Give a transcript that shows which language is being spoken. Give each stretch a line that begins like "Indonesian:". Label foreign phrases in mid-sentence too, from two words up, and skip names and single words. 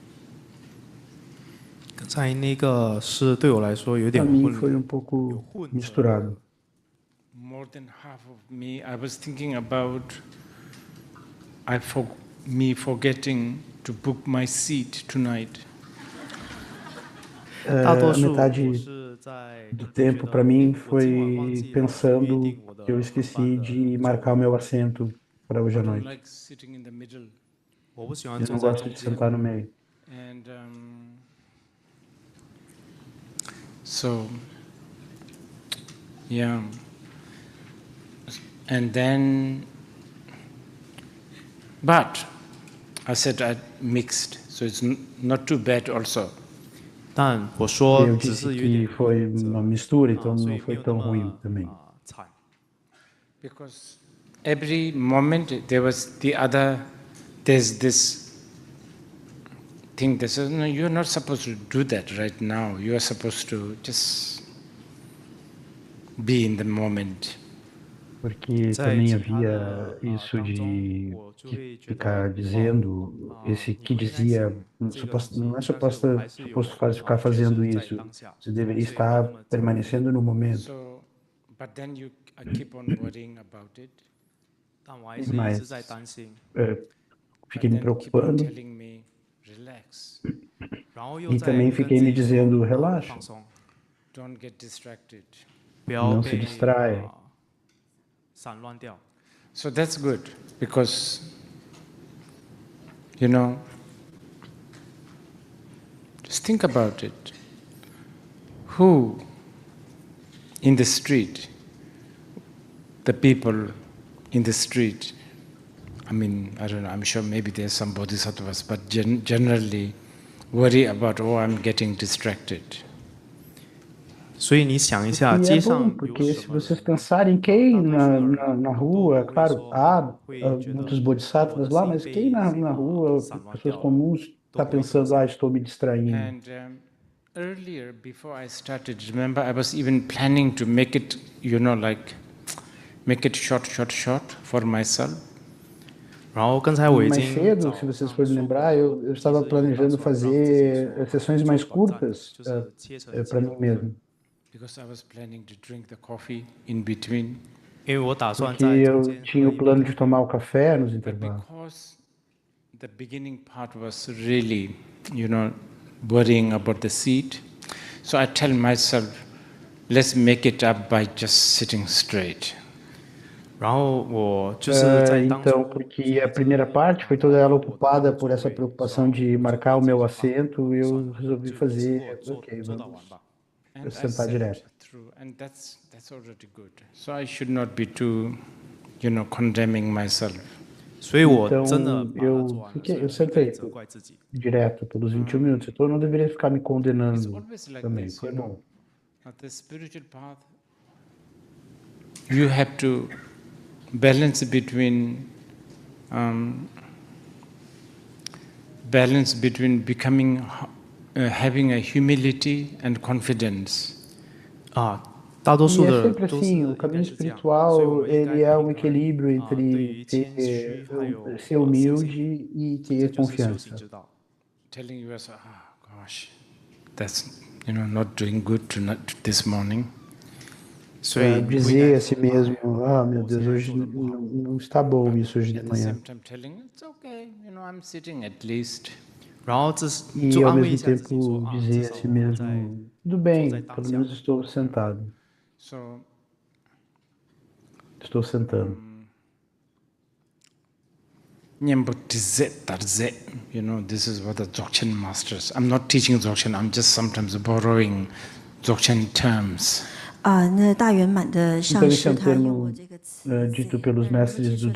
Chinese: 刚才那个是对我来说有点
Portuguese: Para mim
Chinese: 混
Portuguese: foi
Chinese: 乱，
Portuguese: pouco misturado.
English: More than half of me, I was thinking about me forgetting to book my seat tonight.
Chinese: 大多
Portuguese: A
Chinese: 数我
Portuguese: metade
Chinese: 是在
Portuguese: do
Chinese: 跟同学
Portuguese: tempo
Chinese: 的
Portuguese: para mim
Chinese: 我今晚忘
Portuguese: foi
Chinese: 记了去约
Portuguese: pensando
Chinese: 定我的
Portuguese: que eu
Chinese: 班
Portuguese: esqueci
Chinese: 的
Portuguese: de
Chinese: 座
Portuguese: marcar o
Chinese: 位。
Portuguese: meu assento para hoje
English: I
Portuguese: à
English: don't
Portuguese: noite.
English: like sitting in the middle.
Chinese: 我不喜欢
Portuguese: Eu
Chinese: 坐
Portuguese: não
Chinese: 在
Portuguese: gosto
Chinese: 中
Portuguese: de
Chinese: 间。
Portuguese: sentar no meio.
English: And so, yeah. And then, but I said I mixed, so it's not too bad also.
Chinese: 但我说
Portuguese: Eu
Chinese: 只
Portuguese: disse
Chinese: 是有
Portuguese: que
Chinese: 点
Portuguese: foi uma mistura, então
Chinese: 所
Portuguese: não
Chinese: 以没
Portuguese: foi
Chinese: 有那
Portuguese: tão ruim
Chinese: 么
Portuguese: também.
Chinese: 惨。
English: Because every moment there's this thing that says, no, you're not supposed to do that right now. You are supposed to just be in the moment.
Portuguese: Porque
Chinese: 在
Portuguese: também
Chinese: 其他
Portuguese: havia
Chinese: 的
Portuguese: isso
Chinese: 当中，
Portuguese: de
Chinese: 我就会觉得
Portuguese: ficar dizendo, esse
Chinese: 你
Portuguese: que
Chinese: 不应该写
Portuguese: dizia,
Chinese: 这个东西，
Portuguese: não é
Chinese: 但是我还是有
Portuguese: suposto ficar
Chinese: 确
Portuguese: fazendo
Chinese: 实在
Portuguese: isso.
Chinese: 当下，
Portuguese: Você deveria
Chinese: 所以没有那
Portuguese: estar
Chinese: 么早。
Portuguese: permanecendo no momento.
English: So, but then I keep on worrying about it.
Chinese: 但我还是一直在
Portuguese: Mas
Chinese: 担心，
Portuguese: fiquei me
English: Then keep on
Portuguese: preocupando
English: telling me, relax,
Chinese: 然后又
Portuguese: e
Chinese: 在
Portuguese: também
Chinese: 跟
Portuguese: fiquei
Chinese: 自
Portuguese: me
Chinese: 己说
Portuguese: dizendo, relaxa,
Chinese: 放松，
English: don't get distracted.
Chinese: 不要
Portuguese: não se
Chinese: 被
Portuguese: distraia.
Chinese: 散乱掉。
English: So that's good because, you know, just think about it. Who in the street, the people in the street, I mean, I don't know, I'm sure maybe there's some bodhisattvas, but generally worry about, oh, I'm getting distracted.
Chinese: 所以你想一下，
Portuguese: E
Chinese: 街
Portuguese: é
Chinese: 上
Portuguese: bom,
Chinese: 有
Portuguese: porque
Chinese: 什
Portuguese: se
Chinese: 么
Portuguese: vocês
Chinese: 人？
Portuguese: pensarem quem
Chinese: 大多数的人
Portuguese: na
Chinese: 都
Portuguese: rua,
Chinese: 不会
Portuguese: claro,
Chinese: 说
Portuguese: há
Chinese: 会觉
Portuguese: muitos
Chinese: 得
Portuguese: bodhisattvas
Chinese: 我的
Portuguese: lá,
Chinese: 心
Portuguese: mas quem
Chinese: 被
Portuguese: na rua,
Chinese: 散乱
Portuguese: pessoas
Chinese: 掉了，
Portuguese: comuns,
Chinese: 都
Portuguese: está
Chinese: 不会这么
Portuguese: pensando,
Chinese: 想。
Portuguese: estou me distraindo.
English: And earlier, before I started, remember, I was even planning to make it, you know, like, make it short for myself.
Chinese: 然后刚才我已
Portuguese: Mais
Chinese: 经
Portuguese: cedo,
Chinese: 早
Portuguese: se vocês
Chinese: 上
Portuguese: forem
Chinese: 说过，
Portuguese: lembrar, eu
Chinese: 其
Portuguese: estava
Chinese: 实有打
Portuguese: planejando
Chinese: 算让自己说
Portuguese: fazer sessões mais
Chinese: 做短暂的，
Portuguese: curtas
Chinese: 就是切成几
Portuguese: para
Chinese: 个
Portuguese: mim mesmo.
English: Because I was planning to drink the coffee in between.
Chinese: 因为我打算
Portuguese: Porque
Chinese: 在中
Portuguese: eu
Chinese: 间
Portuguese: tinha
Chinese: 喝
Portuguese: o
Chinese: 一杯
Portuguese: plano
Chinese: 咖
Portuguese: de
Chinese: 啡。
Portuguese: tomar o café nos
English: But
Portuguese: intervalos.
English: because the beginning part was really, you know, worrying about the seat, so I tell myself, let's make it up by just sitting straight.
Chinese: 然后我就是在当
Portuguese: Então,
Chinese: 初
Portuguese: porque a primeira parte foi toda ela ocupada por essa preocupação de marcar o meu assento, eu resolvi
Chinese: 就只过
Portuguese: fazer,
Chinese: 做
Portuguese: ok,
Chinese: 做到完
Portuguese: vamos
Chinese: 吧。
English: And I
Portuguese: sentar
English: sat
Portuguese: direto.
English: through, and that's already good. So I should not be too, you know, condemning myself.
Chinese: 所以我真的
Portuguese: Então,
Chinese: 把它做完了，所以
Portuguese: eu
Chinese: 我不应该
Portuguese: sentei
Chinese: 责怪自己。
Portuguese: direto pelos 21 minutos, então eu não deveria ficar me
English: It's
Portuguese: condenando
English: always like
Portuguese: também,
English: this,
Portuguese: foi
English: you know.
Portuguese: bom.
English: At the spiritual path, you have to balance between becoming, having a humility and confidence.
Chinese: 啊，大多
Portuguese: E
Chinese: 数
Portuguese: é
Chinese: 的
Portuguese: sempre
Chinese: 都
Portuguese: assim,
Chinese: 是
Portuguese: o
Chinese: 应该
Portuguese: caminho
Chinese: 是这样，所以我
Portuguese: espiritual,
Chinese: 们应该
Portuguese: ele é
Chinese: 平
Portuguese: um
Chinese: 衡
Portuguese: equilíbrio
Chinese: 对
Portuguese: entre
Chinese: 于谦虚还有
Portuguese: ser
Chinese: 信心，
Portuguese: humilde e
Chinese: 这
Portuguese: ter
Chinese: 就是修行
Portuguese: confiança.
Chinese: 之道。
English: Telling yourself, gosh, that's, you know, not doing good this morning.
Chinese: 所以不应
Portuguese: Dizer
Chinese: 该
Portuguese: a si
Chinese: 说
Portuguese: mesmo, meu
Chinese: 我今
Portuguese: Deus,
Chinese: 天
Portuguese: hoje
Chinese: 做的不好。
Portuguese: não está bom isso hoje de
English: At the
Portuguese: manhã.
English: same time telling, it's okay, you know, I'm sitting at least.
Chinese: 然后这是
Portuguese: E
Chinese: 就
Portuguese: ao
Chinese: 安慰一
Portuguese: mesmo
Chinese: 下自己说
Portuguese: tempo
Chinese: 啊，至
Portuguese: dizer a
Chinese: 少
Portuguese: si
Chinese: 我在
Portuguese: mesmo, tudo
Chinese: 坐
Portuguese: bem,
Chinese: 在当
Portuguese: pelo
Chinese: 下。
Portuguese: menos estou sentado,
English: So,
Portuguese: estou sentando.
English: You know, this is what the Dzogchen masters. I'm not teaching Dzogchen, I'm just sometimes borrowing Dzogchen terms.
Chinese: 那大圆满的
Portuguese: Então
Chinese: 上
Portuguese: esse é
Chinese: 师
Portuguese: um
Chinese: 他用
Portuguese: termo
Chinese: 过这个词
Portuguese: dito pelos mestres do